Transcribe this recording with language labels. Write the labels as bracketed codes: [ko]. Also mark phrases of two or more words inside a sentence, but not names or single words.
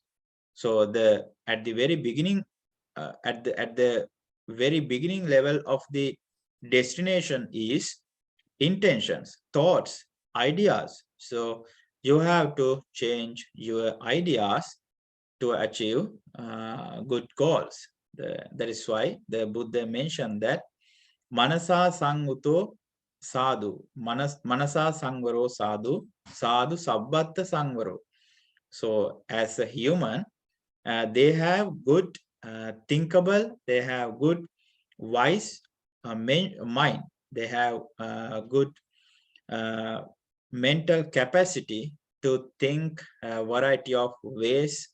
[en] So the at the very beginning, at the very beginning level of the destination is intentions, thoughts, ideas. So you have to change your ideas to achieve good goals. That is why the Buddha mentioned that [pi] Manasa sanguto sadhu, manasa samvaro sadhu, sadhu sabbattha samvaro. [en] So as a human, they have good thinkable, they have good wise mind, they have good uh, mental capacity to think a variety of ways.